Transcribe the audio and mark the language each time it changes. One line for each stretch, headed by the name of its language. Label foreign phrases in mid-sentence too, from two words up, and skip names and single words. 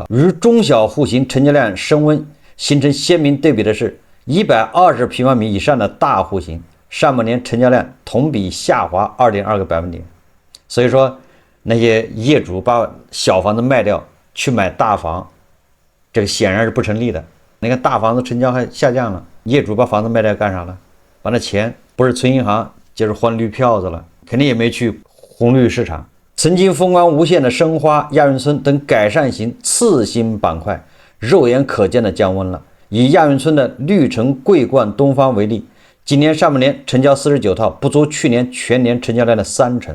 Chinese: 与中小户型成交量升温形成鲜明对比的是120平方米以上的大户型，上半年成交量同比下滑2.2个百分点。所以说那些業主把小房子賣掉去買大房，這個顯然是不成立的。你看大房子成交還下降了，業主把房子賣掉幹啥了？把那錢不是存銀行就是換綠票子了，肯定也沒去紅綠市場。曾經風光無限的申花、亞運村等改善型次新板塊，肉眼可見的降溫了。以亞運村的綠城桂冠東方為例，今年上半年成交49套，不足去年全年成交量的30%。